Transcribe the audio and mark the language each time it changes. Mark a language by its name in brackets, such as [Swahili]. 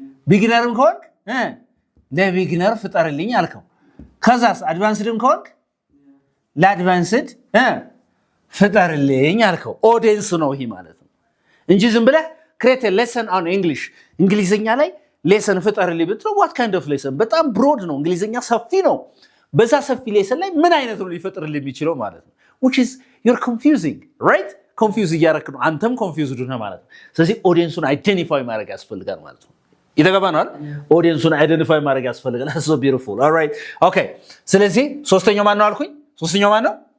[Amharic] ቢግነርም ከሆንክ ለቢግነር ፍጠርልኝ አልከው። ከዛስ አድቫንስድም ከሆንክ ለአድቫንስድ ፍጠርልኝ አልከው። ኦዲየንስ ነው ይሄ ማለት ነው እንጂ ዝም ብለህ [English] ክሬት ሌሰን ኦን እንግሊሽ [Amharic] እንግሊዝኛ ላይ ሌሰን ፍጠርልኝ ብትለው [English] ዋት ካይንድ ኦፍ ሌሰን? [Amharic] በጣም ብሮድ ነው። እንግሊዝኛ ሰፊ ነው። በዛ ሰፊ ሌሰን ላይ ምን አይነት ነው ሊፈጥርልህ የሚችለው ማለት ነው? [English] which is you're confusing right? [Amharic] ኮንፊውዝ እያደረክ ነው። አንተም ኮንፊውዝድ ነህ ማለት ነው። ስለዚህ ኦዲየንሱን አይደንቲፋይ ማድረግ ያስፈልጋል ማለት ነው። የተገባ ነው አይደል? ኦዲየንሱን አይደንቲፋይ ማድረግ ያስፈልጋል። [English] so beautiful all right okay [Amharic] ስለዚህ ሶስተኛው ማን ነው አልኩኝ? ሶስተኛው ማን ነው?